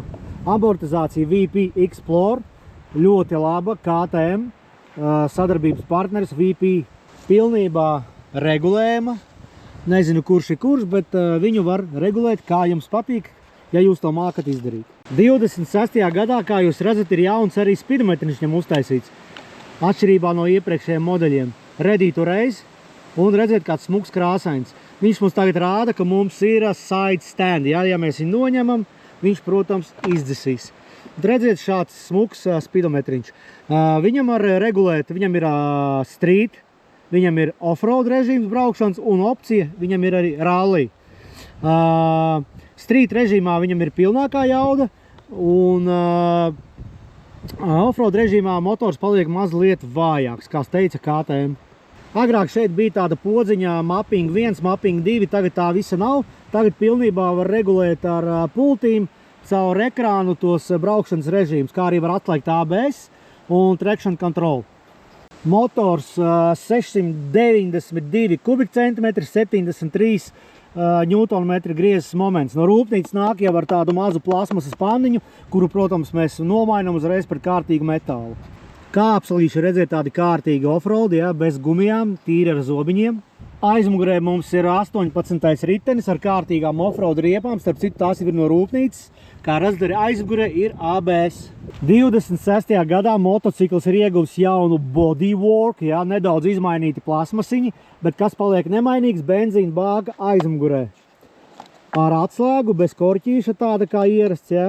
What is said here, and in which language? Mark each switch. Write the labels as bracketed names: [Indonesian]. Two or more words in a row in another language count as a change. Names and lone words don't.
[Latvian] Amortizācija VP Explorer, ļoti laba, KTM, sadarbības partneris, VP pilnībā regulējama. Nezinu, kurš ir kurš, bet viņu var regulēt, kā jums patīk, ja jūs to mākat izdarīt. 26. gadā, kā jūs redzat, ir jauns arī spidometriņš viņam uztaisīts. Atšķirībā no iepriekšējiem modeļiem. [English] Ready to race, [Latvian] Un redziet, kāds smuks krāsains. Viņš mums tagad rāda, ka mums ir [English] side stand. [Latvian] Ja mēs viņu noņemam, viņš, protams, izdzisīs. Redziet, šāds smuks spidometriņš. Viņam var regulēt, viņam ir street, viņam ir off-road režīms braukšanas un opcija, viņam ir arī rally. Street režīmā viņam ir pilnākā jauda un [English] off-road režīmā [Latvian] motors paliek mazliet vājāks, kā teica KTM. Agrāk šeit bija tāda podziņa [English] mapping 1, mapping 2, [Latvian] tagad tā visa nav. Tagad pilnībā var regulēt ar pultīm caur ekrānu tos braukšanas režīmus, kā arī var atslēgt ABS un [English] traction control. [Latvian] Motors 692 kubikcentimetri, 73 ņūtonmetri griezes moments. No rūpnīcas nāk jau ar tādu mazu plasmasas panniņu, kuru, protams, mēs nomainam uzreiz par kārtīgu metālu. Kāpselīši redzēt tādi kārtīgi [English] off-road, [Latvian] ja, bez gumijām, tīri ar zobiņiem. Aizmugurē mums ir 18. ritenis ar kārtīgām [English] off-road [Latvian] riepām, starp citu tās ir no rūpnīcas. Kā redzat, arī aizmugurē ir ABS. 26. gadā motocikls ir ieguvis jaunu bodywork, ja, nedaudz izmainīti plasmasiņi, bet kas paliek nemainīgs, benzīna bāga aizmugurē. Ar atslēgu, bez korķīša, tāda kā ierasts, ja.